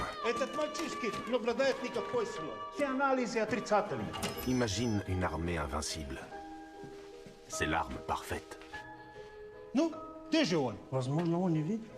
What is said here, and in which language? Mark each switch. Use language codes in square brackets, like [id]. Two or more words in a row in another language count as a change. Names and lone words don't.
[ru] Этот мальчишки не обладает никакой силой. Все анализы отрицательны. [fr] Imagine une armée invincible. C'est l'arme parfaite. [ru] Ну, где же он? Возможно, он не видит.